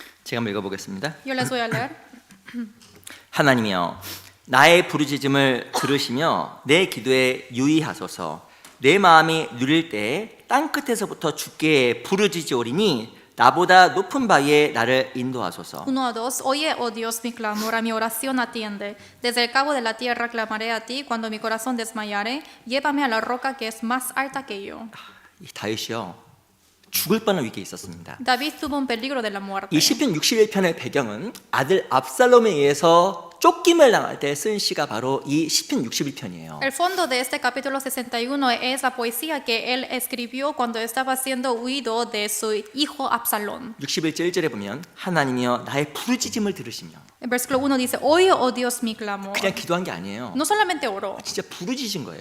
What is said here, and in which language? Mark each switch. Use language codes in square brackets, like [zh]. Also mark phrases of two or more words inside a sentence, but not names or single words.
[ko] 제가 한번 읽어보겠습니다. [es] Yo les voy a leer. [ko] 하나님이여 나의 부르짖음을 들으시며 내 기도에 유의하소서. 내 마음이 누릴 때 땅끝에서부터 주께 부르짖으오리니 나보다 높은 바위에 나를 인도하소서. [es] 1 a 2. Oye, oh Dios, mi clamor, a mi oración atiende. Desde el cabo de la tierra clamaré a ti. Cuando mi corazón desmayare, llévame a la roca que es más alta que yo. [ko] 이 다윗이요 죽을 뻔한 위기에 있었습니다. [es] David tuvo un peligro de la muerte. [ko] 이 시편 61편의 배경은 아들 압살롬에 의해서 쫓김을 당할 때 쓴 시가 바로 이 시편 61편이에요. [es] El fondo de este capítulo 61 es la poesía que él escribió cuando estaba siendo huido de su hijo Absalón. [ko] 61절 1절에 보면 하나님이여 나의 부르짖음을 들으시며 [es] En versículo 1 dice, oye, oh Dios, mi clamor. [ko] 그냥 기도한 게 아니에요. [es] No solamente oró, [ko] 진짜 부르짖은 거예요.